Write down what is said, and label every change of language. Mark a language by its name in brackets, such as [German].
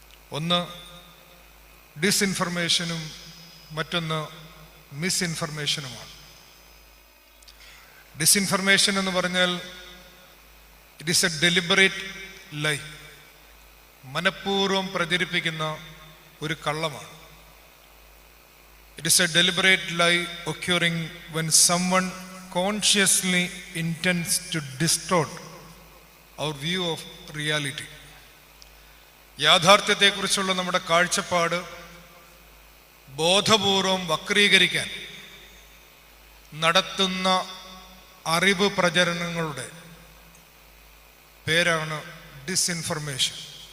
[Malayalam] ഒന്ന് ഡിസ്ഇൻഫർമേഷനും മറ്റൊന്ന് മിസ്ഇൻഫർമേഷനുമാണ്. ഡിസ്ഇൻഫർമേഷൻ എന്ന് പറഞ്ഞാൽ [English] it is a deliberate lie, [Malayalam] മനഃപൂർവ്വം പ്രചരിപ്പിക്കുന്ന ഒരു കള്ളമാണ്. [English] It is a deliberate lie occurring when someone consciously intends to distort our view of reality. [Malayalam] യാഥാർത്ഥ്യത്തെക്കുറിച്ചുള്ള നമ്മുടെ കാഴ്ചപ്പാട് ബോധപൂർവം വക്രീകരിക്കാൻ നടത്തുന്ന അറിവ് പ്രചരണങ്ങളുടെ പേരാണ് ഡിസ്ഇൻഫർമേഷൻ.